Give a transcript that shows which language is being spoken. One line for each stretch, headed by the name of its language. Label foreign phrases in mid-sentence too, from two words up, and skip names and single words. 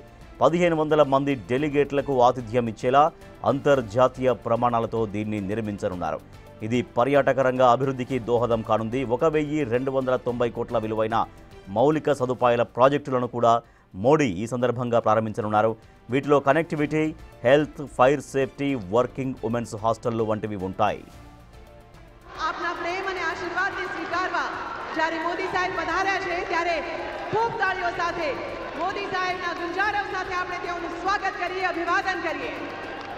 Telugu: 1,500 మంది డెలిగేట్లకు ఆతిథ్యం ఇచ్చేలా అంతర్జాతీయ ప్రమాణాలతో దీన్ని నిర్మించనున్నారు. ఇది పర్యాటక రంగ అభివృద్ధికి దోహదం కానుంది. 1,290 కోట్ల విలువైన మౌలిక సదుపాయాల ప్రాజెక్టులను కూడా మోడీ ఈ సందర్భంగా ప్రారంభించనున్నారు. వీటిలో కనెక్టివిటీ, హెల్త్, ఫైర్ సేఫ్టీ, వర్కింగ్ ఉమెన్స్ హాస్టళ్లు వంటివి ఉంటాయి.
Gujarati: આપના પ્રેમ અને આશીર્વાદને સ્વીકારવા જ્યારે મોદી સાહેબ પધાર્યા છે ત્યારે ખૂબ તાળીઓ સાથે મોદી સાહેબના ગુંજારવ સાથે આપણે તેઓનું સ્વાગત કરીએ, અભિવાદન કરીએ.